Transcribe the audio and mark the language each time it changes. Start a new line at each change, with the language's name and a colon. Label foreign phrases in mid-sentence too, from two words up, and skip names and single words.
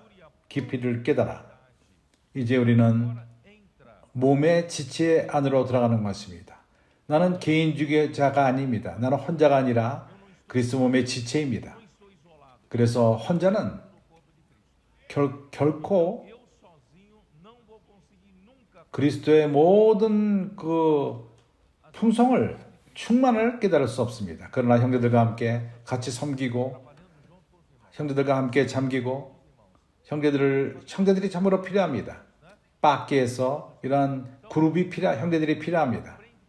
Korean: 깊이를 깨달아. 이제 우리는 몸의 지체 안으로 들어가는 것입니다. 나는 개인주의자가 아닙니다. 나는 혼자가 아니라 그리스도 몸의 지체입니다. 그래서 혼자는 결코
Portuguese: eu sozinho não vou conseguir nunca
Korean: 그리스도의 모든 그 풍성을 충만을 깨달을 수 없습니다. 그러나 형제들과 함께 같이 섬기고 형제들과 함께 잠기고 형제들이 참으로 필요합니다. 밖에서 이러한 그룹이 형제들이 필요합니다.